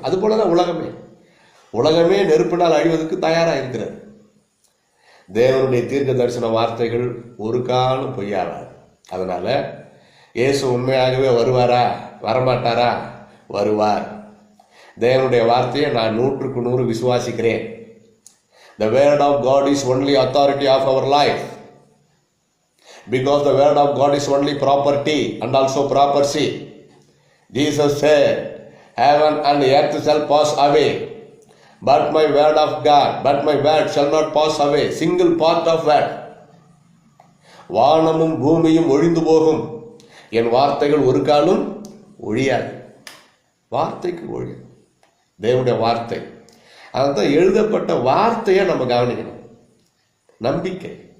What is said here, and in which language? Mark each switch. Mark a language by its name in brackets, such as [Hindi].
[Tamil] அது போலதான் உலகமே நெருப்பினால் அழிவதற்கு தயாராக இருக்கிறது. தேவனுடைய தீர்க்க தரிசன வார்த்தைகள் ஒரு காலம் பொய்யாராது. அதனால இயேசு உண்மையாகவே வருவாரா? வரமாட்டாரா? வருவார். தேவனுடைய வார்த்தையை நான் 100க்கு 100 விசுவாசிக்கிறேன். [English] The word of God is only authority of our life, because the word of God is only property and also property. Jesus said, heaven and earth shall pass away, but my word shall not pass away. Single part of word. [Tamil] வானமும் பூமியும் ஒழிந்து போகும், என் வார்த்தைகள் ஒரு காலம் ஒழியாது. வார்த்தைக்கு ஒழியாது. தேவனுடைய வார்த்தை, அதுதான் எழுதப்பட்ட வார்த்தையை நம்ம கவனிக்கணும். நம்பிக்கை.